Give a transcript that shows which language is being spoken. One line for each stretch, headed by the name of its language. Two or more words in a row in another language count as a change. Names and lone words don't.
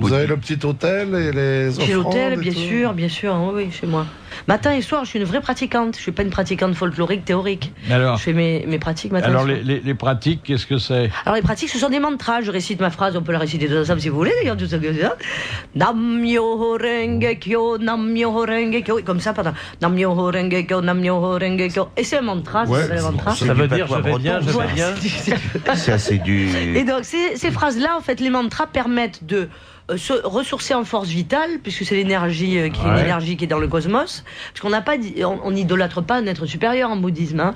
French: Vous avez le petit hôtel et les offrandes. Chez l'hôtel, et bien tout. sûr, oui, chez moi. Matin et soir, je suis une vraie pratiquante. Je suis pas une pratiquante folklorique, théorique. Alors, je fais mes pratiques matin alors et soir. les pratiques, qu'est-ce que c'est? Alors les pratiques, ce sont des mantras. Je récite ma phrase, on peut la réciter tous ensemble si vous voulez, d'ailleurs, tout ça comme ça.
Japanese: Nam-myoho renge kyo, nam-myoho renge kyo.
French: Comme ça, pardon.
Japanese: Nam-myoho renge kyo, nam-myoho renge kyo.
French: Et c'est un mantra, Ouais, ça s'appelle un mantra. Ça veut dire je vais bien, je vais Ouais, bien. Ça, c'est du... Et donc ces phrases-là, en fait, les mantras permettent de se ressourcer en force vitale, puisque c'est l'énergie qui est une énergie qui est dans le cosmos. Parce qu'on n'a pas, on n'idolâtre pas un être supérieur en bouddhisme, hein.